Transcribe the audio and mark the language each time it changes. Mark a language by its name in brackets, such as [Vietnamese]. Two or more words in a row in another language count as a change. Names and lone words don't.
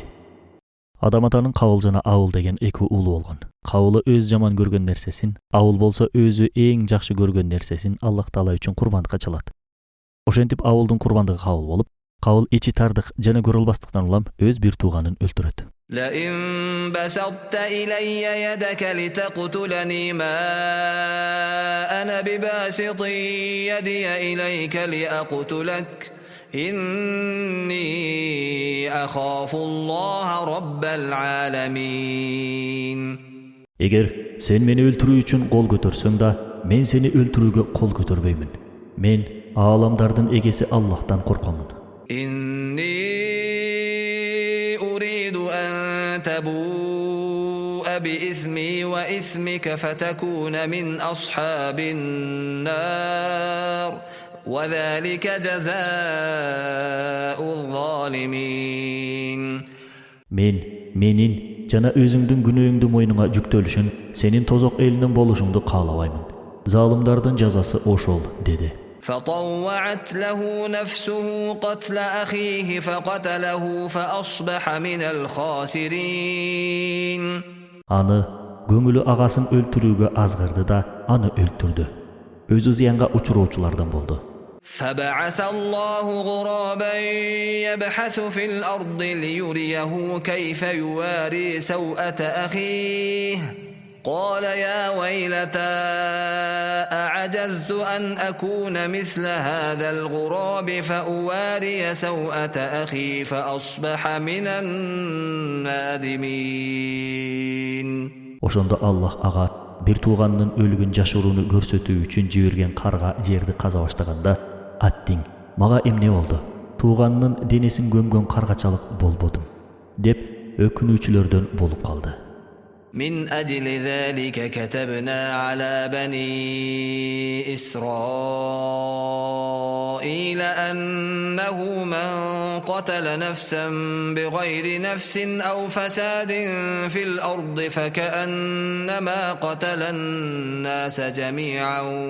[Kyrgyz] Адам атанын Кабыл жана Ауыл деген эки уулу болгон. Кабылы өз жаман көргөн нерсесин, Ауыл болсо өзү эң жакшы көргөн нерсесин Аллах Таала үчүн курбандыкка чалат. Ошентип Ауылдун курбандыгы кабыл болуп, Кабыл ичи тардык жана көрө албастыктан улам өз бир тууганын өлтүрөт. [Arabic] لئن بسطت إلي يدك لتقتلني ما أنا بباسط يدي إليك لأقتلك إني أخاف الله رب العالمين. [Kyrgyz] Эгер сен мени өлтүрүү үчүн кол көтөрсөң да, мен сени өлтүрүүгө кол көтөрбөймүн. Мен ааламдардын эгеси Аллахтан коркомун. [Arabic] أريد أن تبوء بإثمي وإثمك فتكون من أصحاب النار وذلك جزاء الظالمين. [Kyrgyz] Менин жана өзүңдүн күнөөңдү мойнуңа жүктөлүшүн, сенин тозок элинен болушуңду каалабаймын. Залымдардын жазасы ошол деди. [Arabic] فطوعت له نفسه قتل أخيه فقتله فأصبح من الخاسرين. [Kyrgyz] Аны көңүлү агасын өлтүрүүгө азгырды да, аны өлтүрдү. Өзү зыянга учуроочулардан болду. [Arabic] فبعث الله غرابا يبحث في الأرض ليريه كيف يواري سوءة أخيه قال يا ويلتى أعجزت أن أكون مثل هذا الغراب فأواري سوءة أخي فأصبح من النادمين. [Kyrgyz] Ошондо Аллах ага бир тууганынын өлүгүн жашырууну көрсөтүү үчүн жиберген карга жерди каза баштаганда, аттиң, мага эмне болду? Тууганынын денесин көмгөн каргачалык болбодум деп өкүнүүчүлөрдөн болуп калды. [Arabic] من أجل ذلك كتبنا على بني إسرائيل أنه من قتل نفسا بغير نفس أو فساد في الأرض فكأنما قتل الناس جميعا